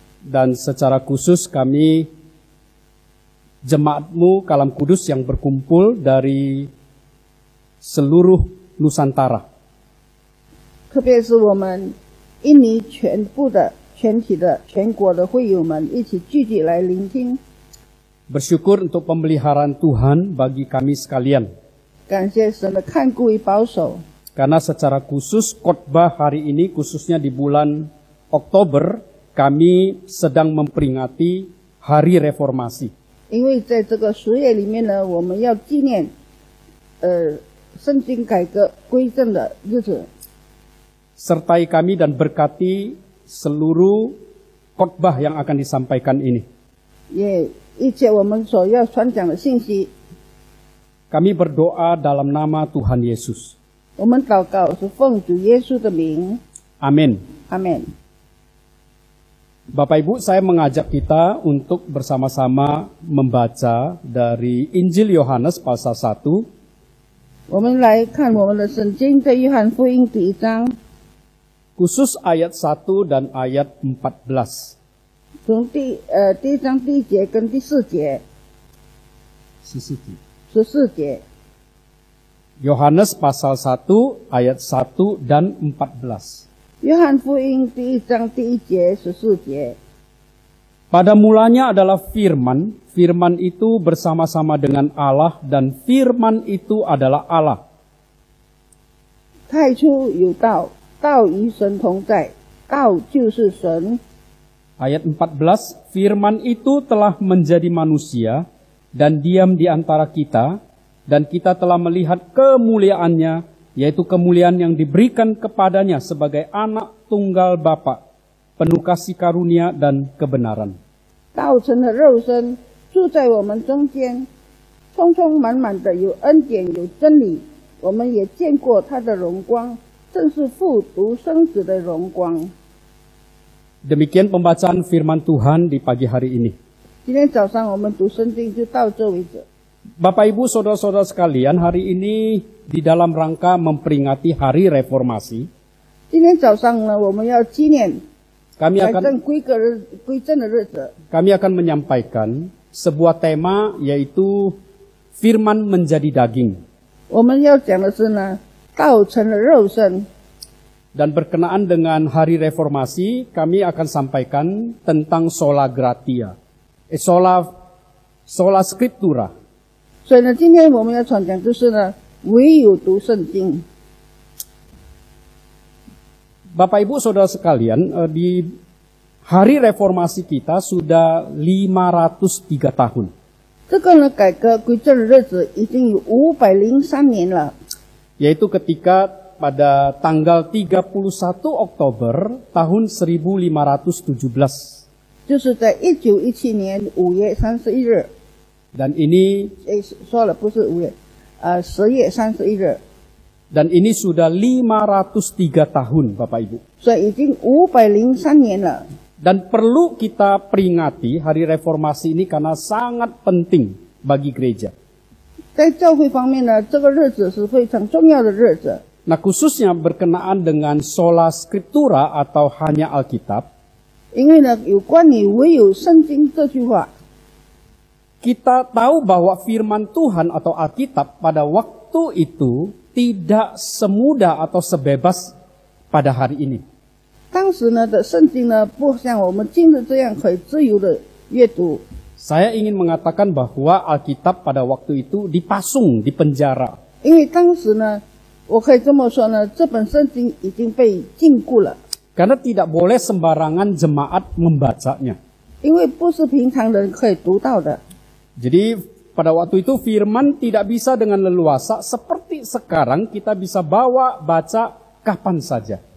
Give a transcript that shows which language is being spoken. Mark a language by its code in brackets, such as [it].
[id] Dan secara khusus kami jemaat-Mu Kalam Kudus yang berkumpul dari seluruh Nusantara. [zh] 特别是我们印尼全部的、全体的、全国的会友们一起聚集来聆听。 [id] Bersyukur untuk pemeliharaan Tuhan bagi kami sekalian. [zh] 感谢神的看顾与保守。 [id] Karena secara khusus khotbah hari ini, khususnya di bulan Oktober, kami sedang memperingati Hari Reformasi. [zh] 因为在这个10月里面呢，我们要纪念圣经改革归正的日子。 [id] Sertai kami dan berkati seluruh khotbah yang akan disampaikan ini. [zh] 也一切我们所要传讲的信息， [id] Kami berdoa dalam nama Tuhan Yesus. [zh] 我们祷告是奉主耶稣的名， [id] Amin. [zh] 阿门。 [id] Bapak Ibu, saya mengajak kita untuk bersama-sama membaca dari Injil Yohanes pasal 1. [zh] 我们来看我们的圣经，在约翰福音第1章， [id] Khusus ayat 1 dan ayat 14. [zh] 从第1章第1节跟第4节、14节。 [id] Yohanes pasal 1 ayat 1 dan 14. [zh] 约翰福音第1章第1节、14节。 [id] Pada mulanya adalah firman, firman itu bersama-sama dengan Allah dan firman itu adalah Allah. [zh] 太初有道，道与神同在，道就是神。 [id] Ayat 14, firman itu telah menjadi manusia dan diam di antara kita, dan kita telah melihat kemuliaannya, yaitu kemuliaan yang diberikan kepadanya sebagai anak tunggal Bapa, penuh kasih karunia dan kebenaran. [zh] 道成了肉身，住在我们中间，充充满满的有恩典有真理。我们也见过他的荣光，正是父独生子的荣光。 [id] Demikian pembacaan firman Tuhan di pagi hari ini. [zh] 今天早上我们读圣经就到这为止。 [id] Bapak Ibu Saudara-saudara sekalian, hari ini di dalam rangka memperingati Hari Reformasi, [zh] 今天早上呢，我们要纪念 [id] kami [zh] 改 [id] akan [zh] 正归正的日子。 [id] menyampaikan sebuah tema, yaitu firman menjadi daging. [zh] 我们要讲的是呢，道成了肉身。 [id] Dan berkenaan dengan Hari Reformasi, kami akan sampaikan tentang sola gratia, sola scriptura. [zh] 所以呢，今天我们要传讲就是呢，唯有读圣经。 [id] Bapak Ibu Saudara sekalian, di Hari Reformasi kita sudah 503 tahun. [zh] 这个呢，改革归正的日子已经有503年了， [id] Yaitu ketika pada tanggal 31 Oktober tahun 1517. [zh] 就是在1917年5月31日。 [id] Dan ini [zh] 说了不是5月，10月31日。 [id] Dan ini sudah 503 tahun, Bapak Ibu. [zh] 所以已经503年了。 [id] Dan perlu kita peringati hari reformasi ini karena sangat penting bagi gereja. [zh] 在教会方面呢，这个日子是非常重要的日子。 [id] Nah, khususnya berkenaan dengan sola scriptura atau hanya Alkitab, [zh] 因为呢，有关于唯有圣经这句话， [id] kita tahu bahwa firman Tuhan atau Alkitab pada waktu itu tidak semudah atau sebebas pada hari ini. [zh] 当时呢的圣经呢，不像我们今日这样可以自由的阅读。 [id] Saya ingin mengatakan bahwa Alkitab pada waktu itu dipasung, dipenjara. [zh] 因为当时呢，我可以这么说呢，这本圣经已经被禁锢了， [id] Karena tidak boleh sembarangan jemaat membacanya. [zh] 因为不是平常人可以读到的。 [id] Jadi pada waktu itu firman tidak bisa dengan leluasa seperti sekarang kita bisa bawa, baca kapan saja.